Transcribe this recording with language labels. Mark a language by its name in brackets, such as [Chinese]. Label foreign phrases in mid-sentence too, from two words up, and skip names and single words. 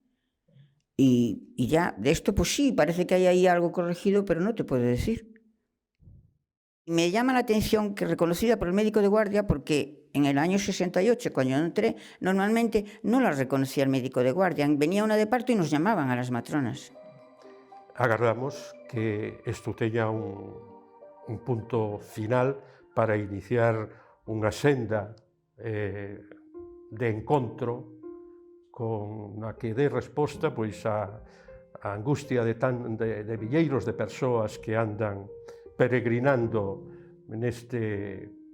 [Spanish] Y ya, de esto pues sí, parece que hay ahí algo corregido, pero no te puedo decir. Me llama la atención que reconocida por el médico de guardia, porque en el año 68, cuando yo entré, normalmente no la reconocía el médico de guardia. Venía una de parto y nos llamaban a las matronas. [Galician] Agardamos que isto teña un punto final para iniciar unha senda de encontro con a que dé resposta pois a angustia de milleiros de persoas que andan peregrinando neste